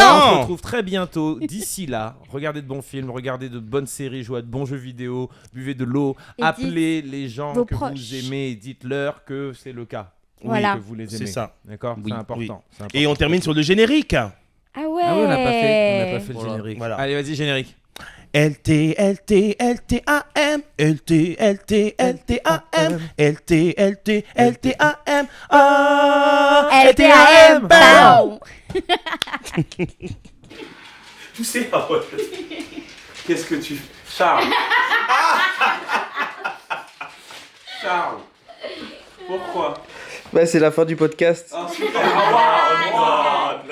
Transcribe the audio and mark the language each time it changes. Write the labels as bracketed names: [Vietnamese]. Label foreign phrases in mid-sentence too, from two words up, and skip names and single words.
[French] On se retrouve très bientôt. D'ici là, regardez de bons films, regardez de bonnes séries, jouez à de bons jeux vidéo, buvez de l'eau, Et appelez les gens vos que proches. vous aimez et dites-leur que c'est le cas. Voilà. Que vous les aimez. C'est ça. D'accord. Oui. C'est important. C'est important. Et on termine sur le générique. Ah ouais. Ah ouais, on n'a pas fait. On n'a pas fait le Voilà. générique. Voilà. Allez, vas-y, générique. LT, LT, LTAM, LT, LT, LTAM, LT, LT, LTAM, LTAM. Bam. Tu sais, qu'est-ce que tu... Charles. Charles. Pourquoi? Bah, c'est la fin du podcast. Oh, super. Oh, wow.